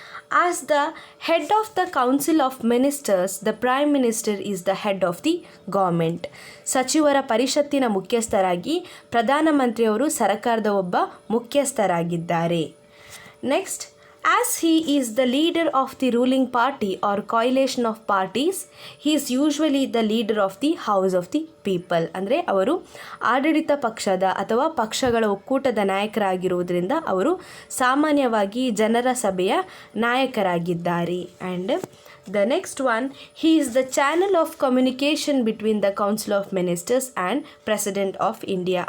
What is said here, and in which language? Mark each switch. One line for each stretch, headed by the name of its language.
English: As the head of the Council of Ministers, the Prime Minister is the head of the government.
Kannada: ಸಚಿವರ ಪರಿಷತ್ತಿನ ಮುಖ್ಯಸ್ಥರಾಗಿ ಪ್ರಧಾನಮಂತ್ರಿಯವರು ಸರ್ಕಾರದ ಒಬ್ಬ ಮುಖ್ಯಸ್ಥರಾಗಿದ್ದಾರೆ.
English: Next, as he is the leader of the ruling party or coalition of parties, he is usually the leader of the house of the people.
Kannada: ಅಂದರೆ ಅವರು ಆಡಳಿತ ಪಕ್ಷದ ಅಥವಾ ಪಕ್ಷಗಳ ಒಕ್ಕೂಟದ ನಾಯಕರಾಗಿರುವುದರಿಂದ ಅವರು ಸಾಮಾನ್ಯವಾಗಿ ಜನರ ಸಭೆಯ ನಾಯಕರಾಗಿದ್ದಾರೆ.
English: And the next one, he is the channel of communication between the Council of Ministers and President of India.